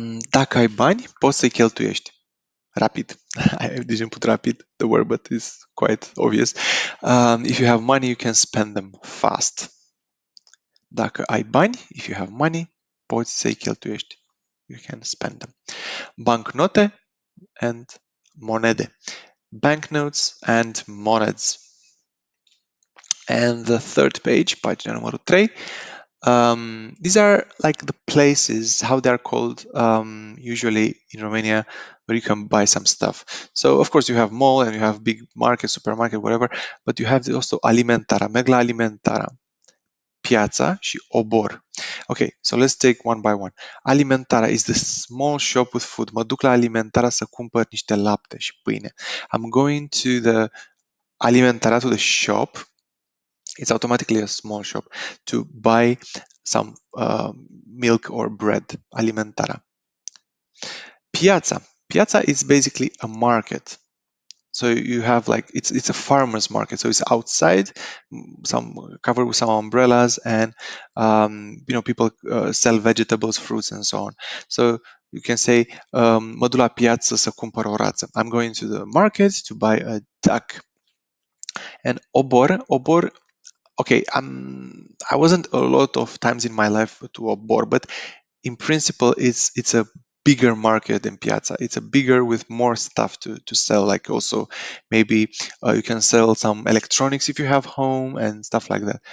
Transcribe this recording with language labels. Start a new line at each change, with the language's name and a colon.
Romanian: Dacă ai bani, poți să-i cheltuiești rapid.
English: I didn't put rapid, the word, but it's quite obvious. If you have money, you can spend them fast.
Romanian: Dacă ai bani,
English: if you have money,
Romanian: poți să-i cheltuiești.
English: You can spend them. Bancnote and monede. Banknotes and moneds. And the third page,
Romanian: pagina numărul 3,
English: these are like the places, how they're called usually in Romania, where you can buy some stuff. So of course you have mall and you have big market, supermarket, whatever, but you have also alimentara,
Romanian: merg la alimentara, piața și obor.
English: Okay, so let's take one by one. Alimentara is the small shop with food.
Romanian: Mă duc la alimentara să cumpăr niște lapte și pâine.
English: I'm going to the alimentara, to the shop. It's automatically a small shop to buy some milk or bread. Alimentara. Piața. Piața is basically a market. So you have like it's a farmer's market. So it's outside, some covered with some umbrellas, and people sell vegetables, fruits, and so on. So you can say,
Romanian: mă duc la piață să cumpăr o rață.
English: I'm going to the market to buy a duck. And obor. Okay, I wasn't a lot of times in my life to obor, but in principle, it's a bigger market than Piazza. It's a bigger with more stuff to sell. Like also maybe you can sell some electronics if you have home and stuff like that.